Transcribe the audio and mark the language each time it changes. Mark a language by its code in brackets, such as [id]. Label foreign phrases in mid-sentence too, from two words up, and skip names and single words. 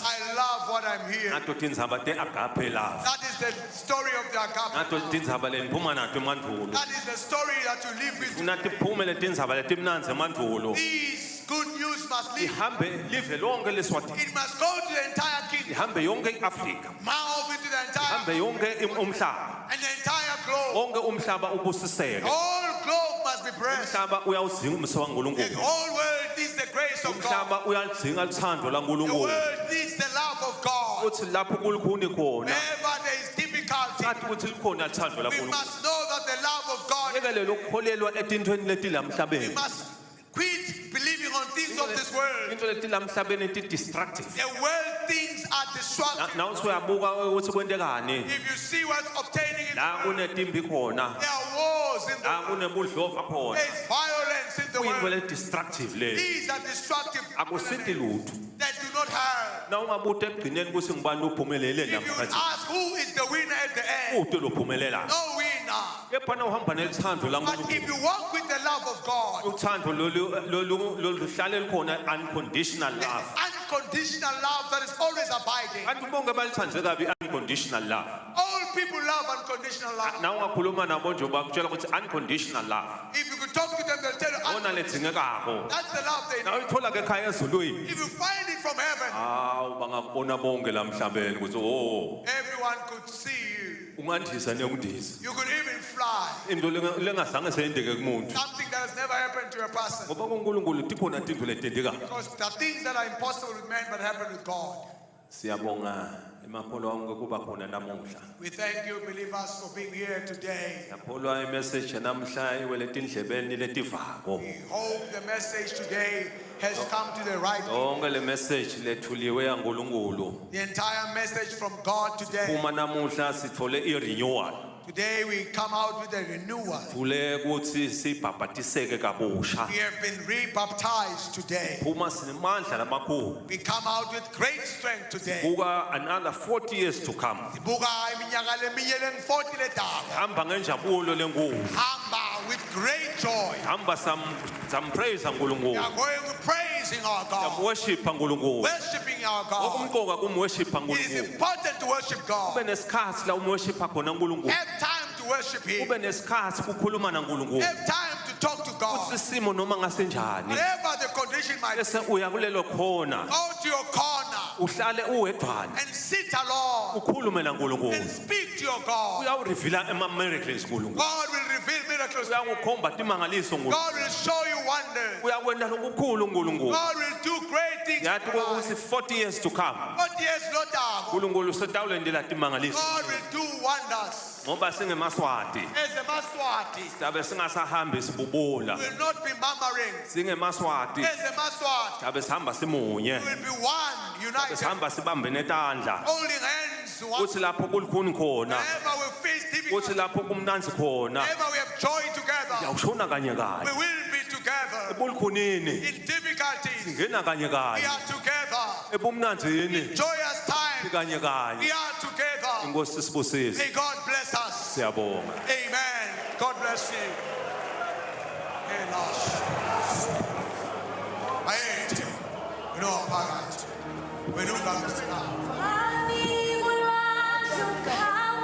[en] I love what I'm hearing. [ss] Nadodi indzaba te- [en] agape love. That is the story of the agape. [ss] Nadodi indzaba leniphuma nato emandvulo. [en] That is the story that you live with. [ss] Funa tiphume letindzaba letimnanzi emandvulo. [en] These good news must live. [ss] Ihambe live lonke leSwatini. [en] It must go to the entire kingdom, [ss] Ihambe yonke iAfrika. [en] mouth into the entire [ss] Ihambe yonke umhlaba. [en] and the entire globe. [ss] Wonke umhlaba [en] The [ss] ubusiseke. [en] whole globe must be blessed. [ss] Umhlaba uyawudzinga umso [en] The [ss] kaNkulunkulu. [en] whole world needs the grace of God. [ss] Umhlaba uyalidzinga luthando [en] The [ss] laNkulunkulu. [en] world needs the love of God. [ss] Uthi lapho kulukhuni khona. [en] Wherever there is difficulty, [ss] Sathi ukuthi likhona luthando [en] we [ss] laNkulunkulu. [en] must know that the love of God, [ss] Yekele lokukholelwa etintweni letila [en] we [ss] emhlabeni. [en] must quit believing on things of this world. [ss] Into letila emhlabeni ti-destructive. [en] The world things are destructive. [ss] Na usuyabuka ukuthi kwentekani. [en] If you see what's obtaining in the [ss] La [en] world, [ss] kunetimbi khona. [en] there are wars in the [ss] La [en] world. [ss] kunebudlova khona. [en] There is violence in the [ss] Kuyinto [en] world. [ss] le-destructive le. [en] These are destructive [ss] Akusithi lutho. [en] that do not have. [ss] Na ungabuthi ekugcineni kuthi ngibani lophumelele [en] If you [ss] namkhathi. [en] ask who is the winner at the end, [ss] Ude lophumelela. [en] no winner. [ss] Kepha na uhamba nelithando [en] But [ss] laNkulunkulu. [en] if you walk with the love of God, [ss] Uthando lolu hlale likhona [en] unconditional love. unconditional love that is always abiding. [ss] Kanti bonke balithande kabi [en] unconditional love. All people love unconditional love. [ss] Na ungakhuluma nabo nje bakutshela ukuthi [en] unconditional love. If you could talk to them, they'll tell you [ss] Wona ledzingekako. [en] that's the love they [ss] Na [en] need. [ss] uyithola ke ekhaya ezulwini. [en] If you find it from heaven, [ss] Hawu bangakubona bonke la emhlabeni ukuthi oh [en] everyone could see you. [ss] ungandisa neyongindisa. [en] You could even fly. [ss] Into lengazange seyendeke kumuntu. [en] Something that has never happened to a person. [ss] Ngoba kuNkulunkulu tikhona tinto letentekayo. [en] Because there are things that are impossible with man but happen with God. [ss] Siyabonga emapholo onke kuba khona namuhla. [en] We thank you, believers, for being here today. [ss] Yapholwa imessage namhla iwele tindlebeni letivako. [en] We hope the message today has come to the right people. [ss] Yonke le message lethuliwe yaNkulunkulu. [en] The entire message from God today. [ss] Uma namuhla sithole i-renewal. [en] Today we come out with a renewal. [ss] Vule ukuthi sibhabhatiseke kabusha. [en] We have been rebaptized today. [ss] Uma sinemandla lamakhulu. [en] We come out with great strength today. Buka another 40 years to come. [ss] Sibuka iminyaka leminye lengu-40 ledala. Hamba ngenjabulo lenkulu. [en] Hamba with great joy. [ss] Hamba sampraise [en] We [ss] uNkulunkulu. [en] are going to praising our God. [ss] Worship uNkulunkulu. [en] Worshiping our God. [ss] Okumqoka kumworship [en] It is [ss] uNkulunkulu. [en] important to worship God. [ss] Ube nesikhathi la umworship khona uNkulunkulu. [en] Have time to worship Him. [ss] Ube nesikhathi kukhuluma naNkulunkulu. [en] Have time to talk to God. [ss] Isimo noma ngasenjani. [en] Whatever the condition might be, [ss] Bese uya kulelo khona. [en] go to your corner [ss] Uhlale uwedwana. [en] and sit alone [ss] Ukhulume [en] and [ss] naNkulunkulu. [en] speak to your God. [ss] Uyawurivila ama-miracles uNkulunkulu. [en] God will reveal miracles. [ss] Uyakukhomba timangaliso uNkulunkulu. [en] God will show you wonders. [ss] Uyakwenda lokukhulu uNkulunkulu. [en] God will do great things. [ss] Yathi ukuthi [en] 40 years to come. But yes, not down. [ss] uNkulunkulu setawulendela timangaliso. [en] God will do wonders. [ss] Ngoba singemaswati. [en] As a Maswati, [ss] Tabe singasahambi sibubula. [en] will not be murmuring. [ss] Singemaswati. [en] As a Maswati, [ss] Tabe sihamba simunye. [en] will be one, united, [ss] Sihamba sibambene tandla. [en] holding hands. One. [ss] Kuthi lapho kulukhuni khona. [en] Wherever we face [ss] Kuthi [en] difficulty, [ss] lapho kumnanzi khona. [en] wherever we have joy together, [ss] Yawushona kanye [en] we [ss] kanye. [en] will be together. [ss] Ebulukhunini [en] In difficulties, [ss] ngena kanye [en] we [ss] kanye. [en] are together. [ss] Ebumnanzini [en] Joyous times, [ss] kanye kanye [en] we are together. [ss] inkosi sibusise [en] May God bless us. [ss] siyabonga [en] Amen. God bless you. [ss] Ayethe, wena waphakathi, wena ungangisikhaya.